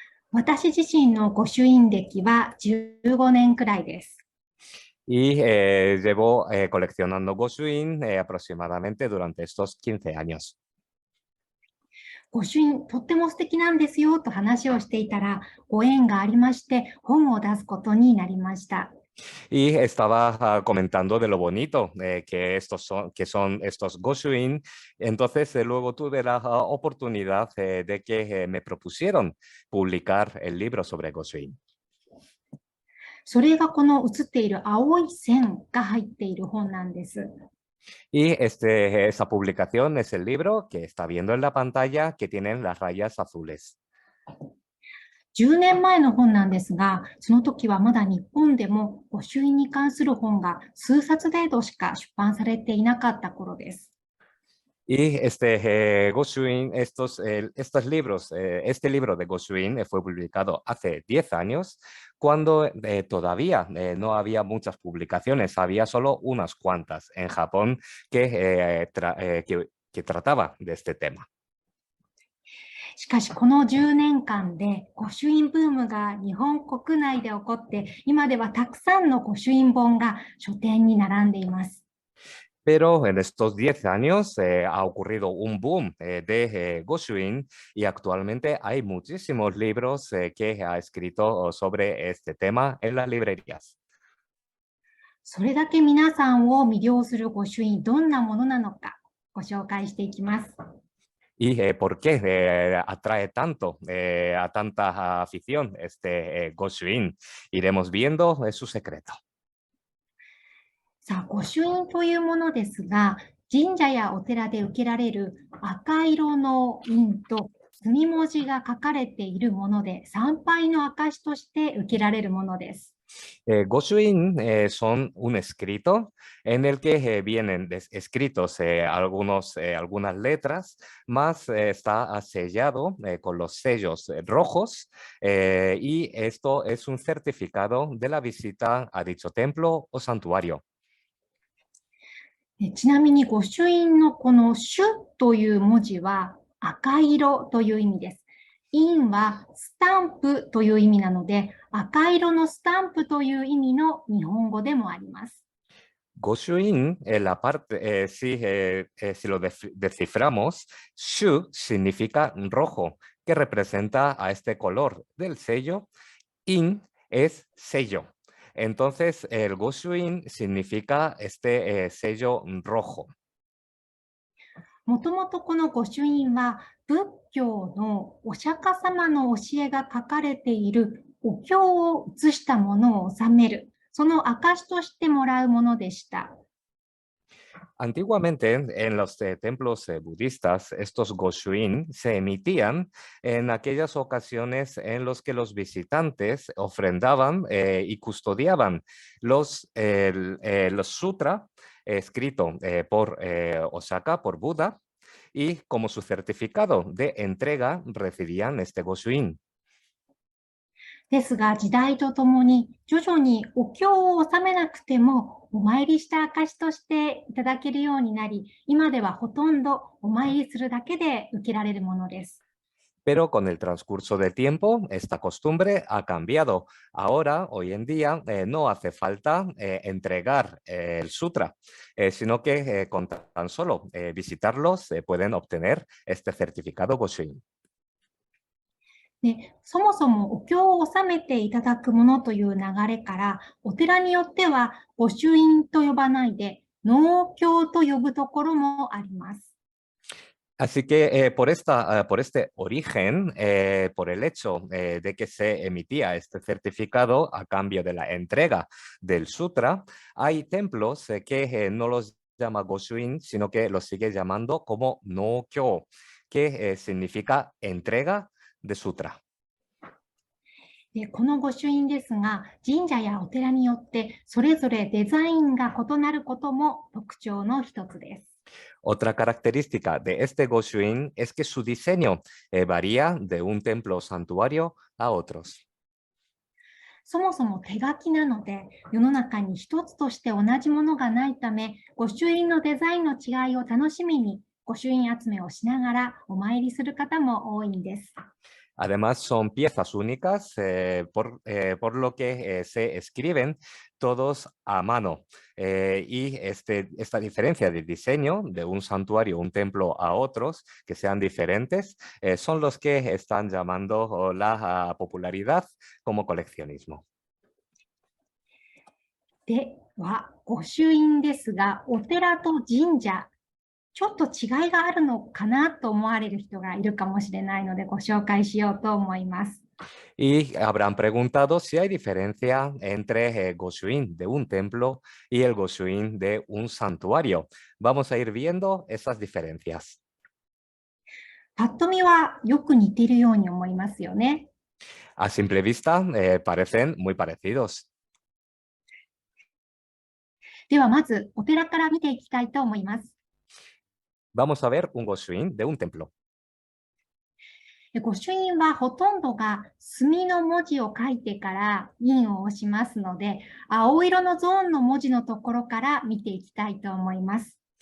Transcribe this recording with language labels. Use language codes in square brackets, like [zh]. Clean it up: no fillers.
[ja] 私自身の御朱印歴は15年くらいです。 [es] Y llevo coleccionando Goshuin aproximadamente durante estos 15 años. [ja] 御朱印とっても素敵なんですよと話をしていたら、ご縁がありまして本を出すことになりました。 [es] Y estaba comentando de lo bonito que son estos Goshuin. Entonces, luego tuve la oportunidad de que me propusieron publicar el libro sobre Goshuin. [ja] それがこの写っている青い線が入っている本なんです。 [es] Y esa publicación es el libro que está viendo en la pantalla que tienen las rayas azules. [ja] 10年前の本なんですが、その時はまだ日本でも御朱印に関する本が数冊程度しか出版されていなかった頃です。 [es] Y Goshuin, estos libros, este libro de Goshuin fue publicado hace 10 años, cuando todavía no había muchas publicaciones, había solo unas cuantas en Japón que trataba de este tema. [ja] しかしこの10年間で御朱印ブームが日本国内で起こって、今ではたくさんの御朱印本が書店に並んでいます。 [es] Pero en estos 10 años ha ocurrido un boom de Goshuin y actualmente hay muchísimos libros que ha escrito sobre este tema en las librerías. [ja] それだけ皆さんを魅了する御朱印、どんなものなのかご紹介していきます。 [es] ¿Y por qué atrae tanto a tanta afición este Goshuin? Iremos viendo su secreto. [ja] さあ、御朱印というものですが、神社やお寺で受けられる赤色の印と墨文字が書かれているもので、参拝の証として受けられるものです。 [es] Goshuin son un escrito en el que vienen escritos algunas letras, más está sellado con los sellos rojos y esto es un certificado de la visita a dicho templo o santuario. [ja] ちなみに御朱印のこの朱という文字は赤色という意味です。印はスタンプという意味なので、赤色のスタンプという意味の日本語でもあります。 [es] Goshuin, la parte, si lo desciframos, Shu significa rojo, que representa a este color del sello. In es sello. Entonces, el Goshuin significa este sello rojo. [ja] もともとこの御朱印は仏教のお釈迦様の教えが書かれているお経を写したものを収める、その証としてもらうものでした。 [es] Antiguamente, en los templos budistas, estos Goshuin se emitían en aquellas ocasiones en las que los visitantes ofrendaban y custodiaban los sutras escritos por Osaka, por Buda, y como su certificado de entrega recibían este Goshuin. [ja] ですが、時代とともに徐々にお経を納めなくてもお参りした証としていただけるようになり、今ではほとんどお参りするだけで受けられるものです。 [es] Pero con el transcurso del tiempo, esta costumbre ha cambiado. Ahora, hoy en día, no hace falta entregar el sutra, sino que con tan solo visitarlos pueden obtener este certificado Goshuin. [ja] で、そもそもお経を納めていただくものという流れから、お寺によっては御朱印と呼ばないで納経と呼ぶところもあります。 [es] Así que por este origen, por el hecho de que se emitía este certificado a cambio de la entrega del sutra, hay templos que no los llama Goshuin, sino que los sigue llamando como no-kyo, que significa entrega de sutra. [ja] で、この御朱印ですが、神社やお寺によってそれぞれデザインが異なることも特徴の一つです。 [es] Otra característica de este Goshuin es que su diseño varía de un templo o santuario a otros. [ja] そもそも手書きなので、世の中に一つとして同じものがないため、御朱印のデザインの違いを楽しみに、御朱印集めをしながらお参りする方も多いんです。 [es] Además, son piezas únicas, por lo que se escriben todos a mano. Y esta diferencia de diseño de un santuario, un templo a otros, que sean diferentes, son los que están llamando la popularidad como coleccionismo. [ja] では、御朱印ですが、お寺と神社、ちょっと違いがあるのかなと思われる人がいるかもしれないので、ご紹介しようと思います。 [es] Y habrán preguntado si hay diferencia entre Goshuin de un templo y el Goshuin de un santuario. Vamos a ir viendo esas diferencias. [ja] パッと見はよく似ているように思いますよね。 [es] A simple vista, parecen muy parecidos. [ja] ではまずお寺から見ていきたいと思います。 [es] Vamos a ver un Goshuin de un templo. [ja] 御朱印はほとんどが墨の文字を書いてから印を押しますので、青色のゾーンの文字のところから見ていきたいと思います。